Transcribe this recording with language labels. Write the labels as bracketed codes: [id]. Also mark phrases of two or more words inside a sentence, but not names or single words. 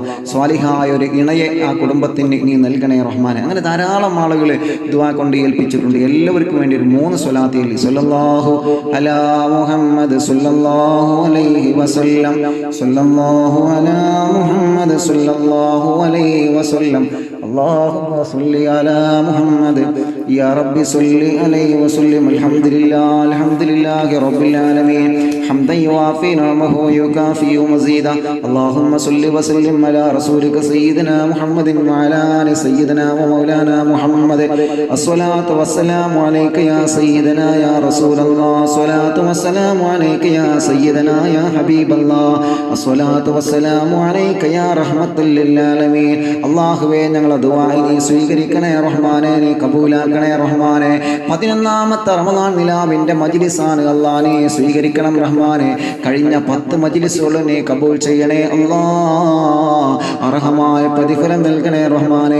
[ml] സ്വാലിഹായ ഒരു ഇണയെ ആ കുടുംബത്തിന് നീ നൽകണേ റഹ്മാനെ. അങ്ങനെ ധാരാളം ആളുകൾ ദുആ കൊണ്ട് ഏൽപ്പിച്ചിട്ടുണ്ട്. എല്ലാവർക്കും വേണ്ടി ഒരു 3 സ്വലാത്ത് ചൊല്ലി. [ar] صلى الله على محمد صلى الله عليه وسلم، صلى الله على محمد صلى الله عليه وسلم, اللهم صل على محمد يا رب صل عليه وسلم. الحمد لله رب العالمين حمدا يوافي نعمه ويكافئ مزيدا. اللهم صل وسلم على رسولك سيدنا محمد وعلى آل سيدنا ومولانا محمد. الصلاة والسلام عليك يا سيدنا يا رسول الله. الصلاة والسلام عليك يا سيدنا يا حبيب الله. الصلاة والسلام عليك يا رحمة للعالمين. [ml] അല്ലാഹുവേ ഞങ്ങളുടെ ദുആ നീ സ്വീകരിക്കണേ റഹ്മാനെ, നീ കബൂലാക്കണേ റഹ്മാനെ. 11ാമത്തെ റമദാൻ നിലാവിന്റെ മജ്ലിസാണ് അല്ലാഹ്, നീ സ്വീകരിക്കണം റഹ്മാനെ. കഴിഞ്ഞ 10 മജ്ലിസുകൾ നീ കബൂൽ ചെയ്യണേ അല്ലാഹ്. അർഹമായ പ്രതിഫലം നൽകണേ റഹ്മാനെ.